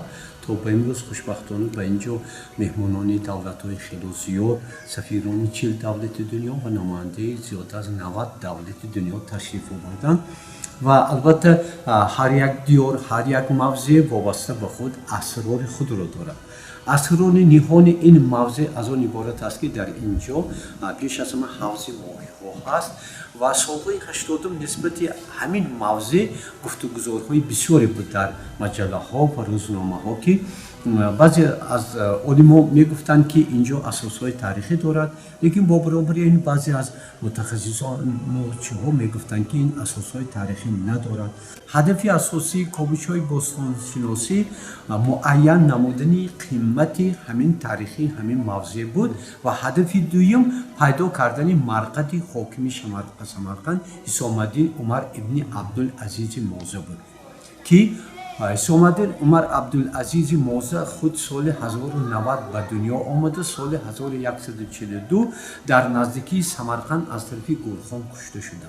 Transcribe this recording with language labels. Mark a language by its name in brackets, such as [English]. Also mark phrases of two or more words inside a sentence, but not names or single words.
[Persian] تا به امروز خوشبختانه به اینجا مهمانان دولت‌های خیلی زیاد، سفیران 40 دولت دنیا و نماینده زیاد از 90 دولت دنیا تشریف آوردند و البته هر یک دیار، هر یک موضع وابسته به خود اسرار خود را دارد. اسرار نهان این موضع از آن عبارت است که در اینجا بیش از همه حوض ماهی‌ها هست و سالهای 80 نسبت همین موضع گفتگوزارهای بسیاری بود در مجله ها و روزنامه ها که [Tajik] баъзе аз олимо мегуфтанд ки инҷо асосҳои таърихӣ дорад, лекин бо баробари ин баъзе аз мутахассисонучиҳо мегуфтанд ки ин асосҳои таърихӣ надорад. ҳадафи асосии кобишҳои бостоншиносӣ муайян намудани қимати ҳамин таърихи ҳамин мавзеъ буд ва ҳадафи дуюм пайдо кардани марқади ҳокими самарқанд ҳисомаддин умар ибни абдулазизи моза буд ки ҳисомаддин умар абдулазизи моза худ соли 1090 ба дунё омада, соли 1142 дар наздикии самарқанд аз тарафи гурхон кушта шуданд.